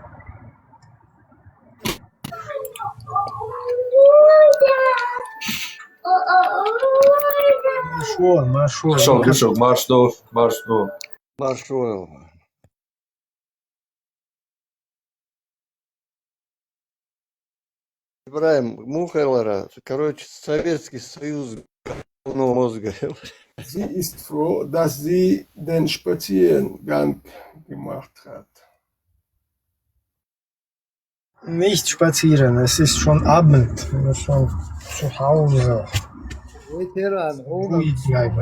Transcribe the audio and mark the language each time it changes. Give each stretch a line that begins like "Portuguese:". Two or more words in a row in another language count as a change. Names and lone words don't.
Russian: Marshall, Marshall. Ибраим Мухайлара, короче, Советский Союз головного мозга.
German: Sie ist froh, dass sie den Spaziergang gemacht hat. Nicht spazieren, es ist schon Abend, wir sind schon zu Hause. Veteran, Ruhig bleiben.